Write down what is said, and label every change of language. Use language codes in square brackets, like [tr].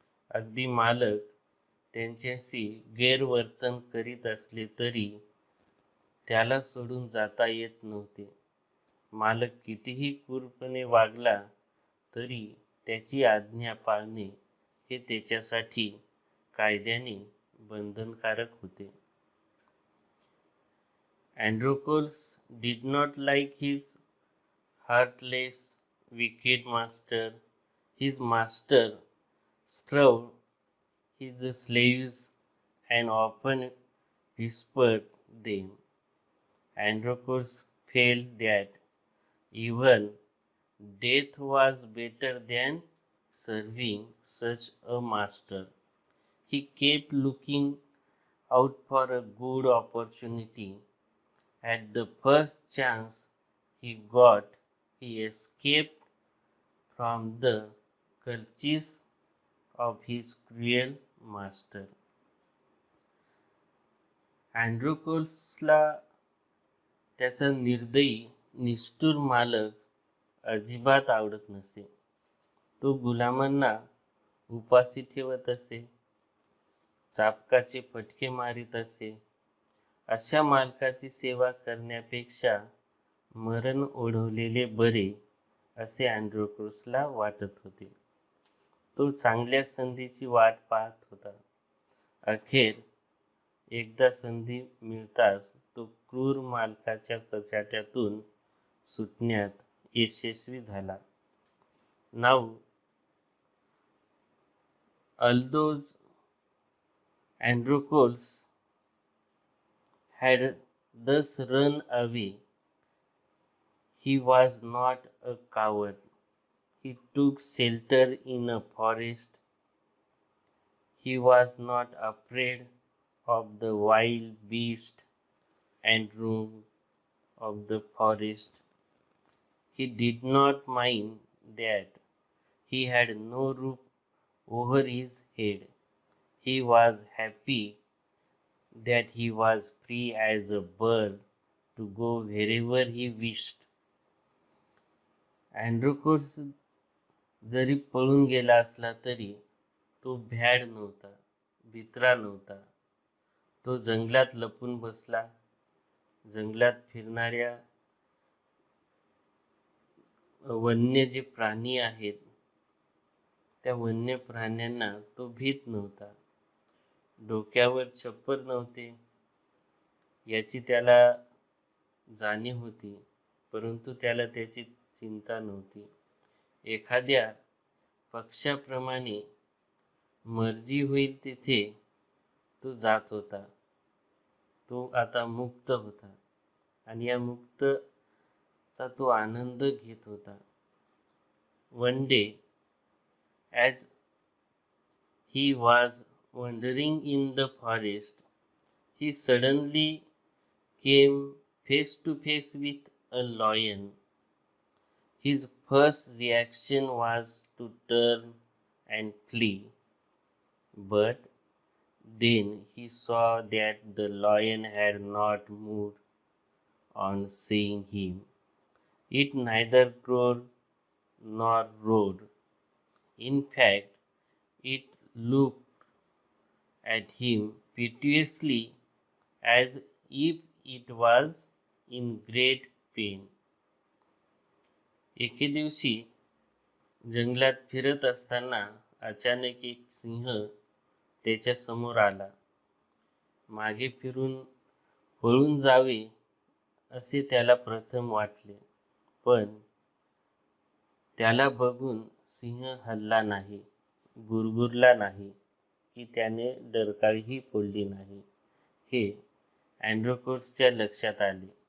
[mr] अगदी मालक त्यांच्याशी गैरवर्तन करीत असले तरी त्याला सोडून जाता येत नव्हते. मालक कितीही क्रूरपणे वागला तरी त्याची आज्ञा पाळणे हे त्याच्यासाठी कायद्याने बंधनकारक होते. [en] Androcles did not like his heartless, wicked master. His master struck his slaves and often whispered them. Androcles felt that even death was better than serving such a master. He kept looking out for a good opportunity. At the first chance he got, he escaped from the clutches of his cruel master. [mr] अँड्रोकोल्सला त्याचा निर्दयी, निष्ठुर मालक अजिबात आवडत नसे. तो गुलामांना उपाशी ठेवत असे, चाबकाचे फटके मारित असे. अशा मालकाची सेवा करण्यापेक्षा मरण ओढवलेले बरे असे अँड्रोकोल्सला वाटत होते. तो चांगल्या संधीची वाट पाहत होता. अखेर एकदा संधी मिळताच तो क्रूर मालकाच्या कचाट्यातून सुटण्यात यशस्वी झाला. [en] Now, although Androcles had thus run away, he was not a coward. He took shelter in a forest. He was not afraid of the wild beast and roam of the forest. He did not mind that he had no roof over his head. He was happy that he was free as a bird to go wherever he wished. [mr] अँड्रोकोल्स जरी पळून गेला असला तरी तो भ्याड नव्हता, भित्रा नव्हता. तो जंगलात लपून बसला. जंगलात फिरणाऱ्या वन्य जे प्राणी आहेत त्या वन्य प्राण्यांना तो भीत नव्हता. डोक्यावर छप्पर नव्हते, याची त्याला जाणीव होती, परंतु त्याला त्याची चिंता नव्हती. एखाद्या पक्ष्याप्रमाणे मर्जी होईल तिथे तो जात होता. तो आता मुक्त होता आणि या मुक्तचा तो आनंद घेत होता. [en] One day, as he was wandering in the forest, he suddenly came face to face with a lion. His first reaction was to turn and flee, but then he saw that the lion had not moved on seeing him. It neither roared nor roared. In fact, it looked at him piteously as if it was in great pain. [mr] एके दिवशी जंगलात फिरत असताना अचानक एक सिंह त्याच्या समोर आला. मागे फिरून पळून जावे असे त्याला प्रथम वाटले, पण त्याला बघून सिंह हलला नाही, गुरगुरला नाही की त्याने डरकाळीही फोडली नाही, हे अँड्रोकोसच्या लक्षात आले.